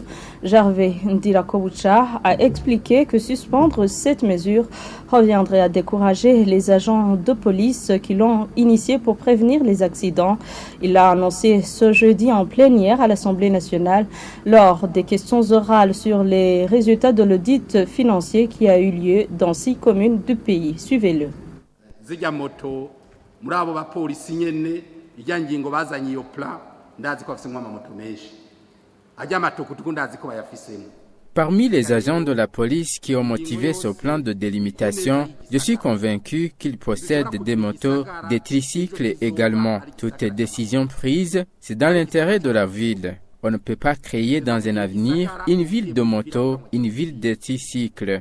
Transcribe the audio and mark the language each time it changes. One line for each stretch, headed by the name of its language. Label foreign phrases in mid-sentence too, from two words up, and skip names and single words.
French: Gervais Ndirakowucha a expliqué que suspendre cette mesure reviendrait à décourager les agents de police qui l'ont initiée pour prévenir les accidents. Il l'a annoncé ce jeudi en plénière à l'Assemblée nationale lors des questions orales sur les résultats de l'audit financier qui a eu lieu dans 6 communes du pays. Suivez-le.
Rundi: muri abo bapolisi nyene ijya ngingo bazanye iyo plan ndazi ko afise amamoto menshi ajya amatukutuku ndazi ko bayafisemo.
French: Parmi les agents de la police qui ont motivé ce plan de délimitation, je suis convaincu qu'ils possèdent des motos, des tricycles également. Toutes les décisions prises, c'est dans l'intérêt de la ville. On ne peut pas créer dans un avenir une ville de motos, une ville de tricycles.